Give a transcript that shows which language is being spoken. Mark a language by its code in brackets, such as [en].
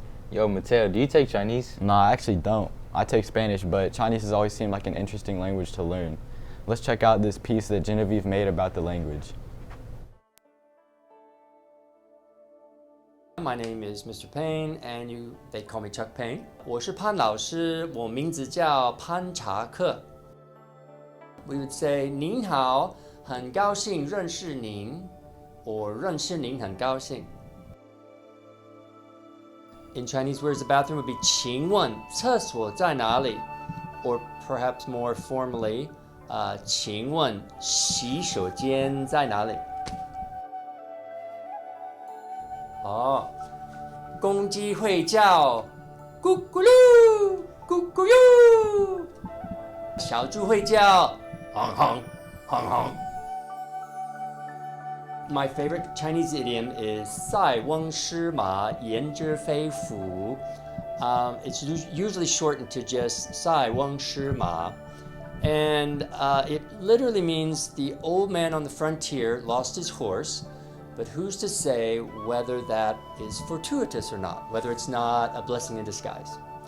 [en] Yo, Mateo, do you take Chinese? No, I actually don't. I take Spanish, but Chinese has always seemed like an interesting language to learn. Let's check out this piece that Genevieve made about the language. My name is Mr. Payne, and they call me Chuck Payne. [zh] 我是潘老师，我名字叫潘查克。 [en] We would say [zh] 您好，很高兴认识您，我认识您很高兴。 [en] In Chinese, where's the bathroom would be [zh] 请问厕所在哪里? [en] Or perhaps more formally, [zh] 请问洗手间在哪里? 公鸡会叫咕咕噜咕咕噜，小猪会叫哼哼哼哼。 [en] My favorite Chinese idiom is [zh] 塞翁失马焉知非福. [en] It's usually shortened to just [zh] 塞翁失马. [en] And it literally means the old man on the frontier lost his horse, but who's to say whether that is fortuitous or not, whether it's not a blessing in disguise.